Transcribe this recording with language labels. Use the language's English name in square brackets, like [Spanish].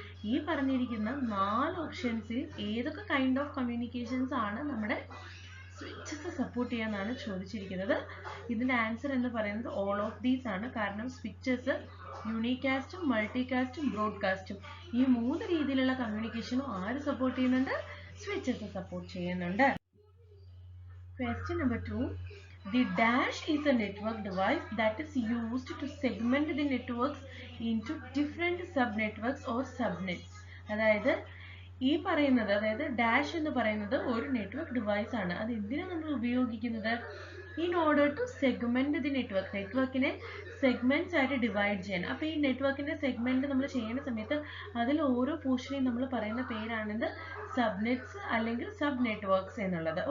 [Malayalam] ഈ പറഞ്ഞിരിക്കുന്ന 4 ഓപ്ഷൻസിൽ ഏതൊക്കെ കൈൻഡ് ഓഫ് കമ്മ്യൂണിക്കേഷൻസ് ആണ് നമ്മുടെ സ്വിച്ചസ് സപ്പോർട്ട് ചെയ്യാന്നാണ് ചോദിച്ചിരിക്കുന്നത്. ഇതിൻ്റെ ആൻസർ എന്ന് പറയുന്നത് ഓൾ ഓഫ് ദീസ് ആണ്. കാരണം സ്വിച്ചസ് യൂണികാസ്റ്റും മൾട്ടികാസ്റ്റും ബ്രോഡ്കാസ്റ്റും ഈ 3 രീതിയിലുള്ള കമ്മ്യൂണിക്കേഷനും ആര് സപ്പോർട്ട് ചെയ്യുന്നുണ്ട്? സ്വിച്ചസ് സപ്പോർട്ട് ചെയ്യുന്നുണ്ട്. [English] Question number 2. The dash is a network device that is used to segment the networks into different subnetworks or subnets. [Malayalam] അതായത് ഈ പറയുന്നത്, അതായത് ഡാഷ് എന്ന് പറയുന്നത് ഒരു നെറ്റ്വർക്ക് ഡിവൈസ് ആണ്. അത് എന്തിനാണ് നമ്മൾ ഉപയോഗിക്കുന്നത്? [English] in order to segment the network, [Malayalam] നെറ്റ്വർക്കിനെ സെഗ്മെന്റ്സ് ആയിട്ട് ഡിവൈഡ് ചെയ്യാൻ. അപ്പോൾ ഈ നെറ്റ്വർക്കിന്റെ സെഗ്മെന്റ് നമ്മൾ ചെയ്യുന്ന സമയത്ത് അതിൽ ഓരോ പോർഷനെയും നമ്മൾ പറയുന്ന പേരാണിത് സബ്നെറ്റ്സ് അല്ലെങ്കിൽ സബ് നെറ്റ്വർക്ക്സ് എന്നുള്ളത്.